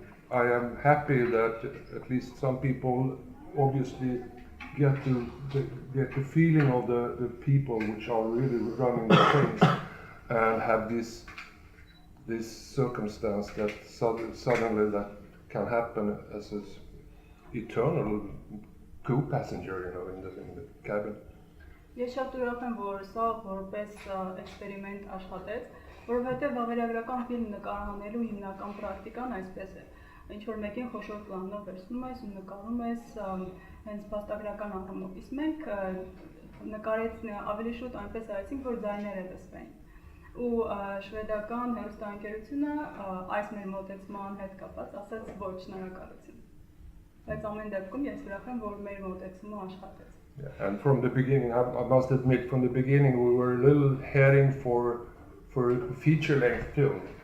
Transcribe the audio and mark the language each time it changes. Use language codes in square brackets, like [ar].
[en] I am happy that at least some people obviously get the feeling of the people which are really running the trains, and have this circumstance that suddenly that can happen as an eternal co-passenger, you know, in the cabin. [hy] Ես շատ ուրախ եմ, որ սա որպես էքսպերիմենտ աշխատեց, որովհետև վավերագրական ֆիլմ նկարահանելու հիմնական պրակտիկան այսպես է. Ինչ որ մեկին խոշոր պլանով վերցնում ես ու նկարում ես հենց փաստագրական առումով, իսկ մենք նկարեց ավելի շուտ այնպես արեցինք, որ ձայները լսվեն։ Ու շվեդական հեռուստաընկերությունը այս մեր մոտեցման հետ կապված ասաց ոչ, շնորհակալություն։ Բայց ամեն դեպքում ես ուրախ եմ, որ մեր մոտեցումը աշխատեց։ [en] And from the beginning, I must admit, from the beginning we were a little heading for a feature-length film.